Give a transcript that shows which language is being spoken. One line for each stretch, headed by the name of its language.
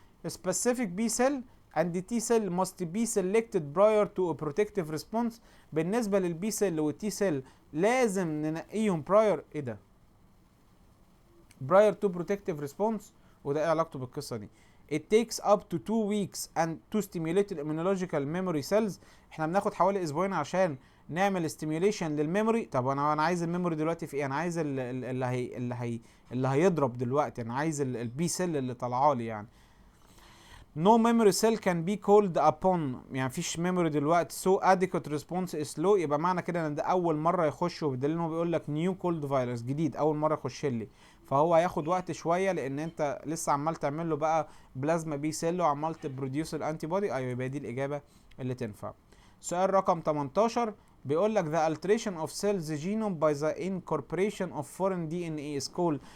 English: specific B cell and T cell must be selected prior to a protective response.
Arabic: بالنسبة للبي سيل والتي سيل لازم ننقيهم
English: prior،
Arabic: ايه ده؟
English: prior to protective response،
Arabic: وده ايه علاقته بالقصه دي؟
English: it takes up to 2 weeks and to stimulate the immunological memory cells.
Arabic: احنا بناخد حوالي اسبوعين عشان نعمل stimulation للميموري. طب انا عايز الميموري دلوقتي في ايه؟ انا عايز اللي هيضرب دلوقتي، انا عايز البي سيل اللي طالعه لي يعني.
English: no memory cell can be called upon،
Arabic: يعني مفيش ميموري دلوقتي.
English: so adequate response is low،
Arabic: يبقى معنى كده ان ده اول مره يخش، وبدليل ان هو بيقول لك نيو كولد فيروس جديد اول مره يخش لي، فهو هياخد وقت شويه لان انت لسه عمال تعمل له بقى بلازما بي سيل وعمال تبروديوس الانتي بودي. ايوه، يبقى دي الاجابه اللي تنفع. سؤال رقم 18 بيقول لك
English: the alteration of cells genome by the incorporation of foreign DNA is called.